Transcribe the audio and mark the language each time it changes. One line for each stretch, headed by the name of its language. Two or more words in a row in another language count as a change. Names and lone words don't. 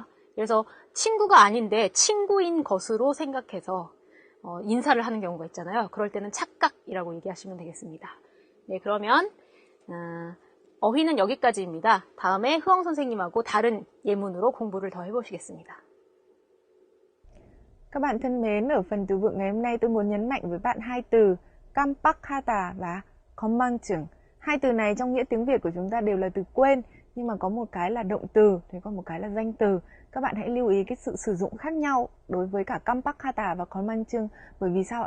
Korean: 그래서 친구가 아닌데 친구인 것으로 생각해서 인사를 하는 경우가 있잖아요. 그럴 때는 착각이라고 얘기하시면 되겠습니다. 네, 그러면 어휘는 여기까지입니다. 다음에 흐엉 선생님하고 다른 예문으로 공부를 더 해보시겠습니다.
Vietnamese: Các bạn thân mến, ở phần từ vựng ngày hôm nay tôi muốn nhấn mạnh với bạn hai từ 깜빡하다 và 건망증. Hai từ này trong nghĩa tiếng Việt của chúng ta đều là từ quên, nhưng mà có một cái là động từ, thì có một cái là danh từ. Các bạn hãy lưu ý cái sự sử dụng khác nhau đối với cả 깜빡하다 và 건망증. Bởi vì sao ạ?